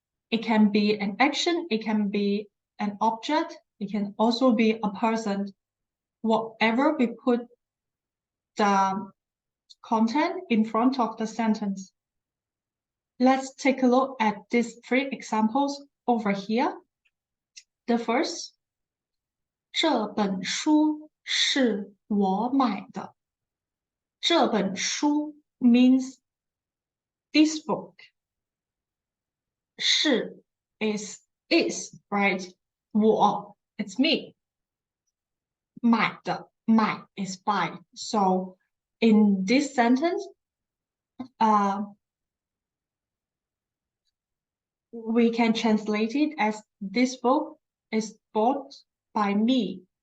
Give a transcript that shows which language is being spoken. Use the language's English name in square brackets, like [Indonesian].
[English] It can be an action, it can be an object, it can also be a person. Whatever we put the content in front of the sentence. Let's take a look at these 3 examples over here. The first, [Chinese] 这本书是我买的. [English] 这本书 means this book. 是 is, right? 我 it's me. 买的 买 is buy. So in this sentence, we can translate it as this book is bought by me.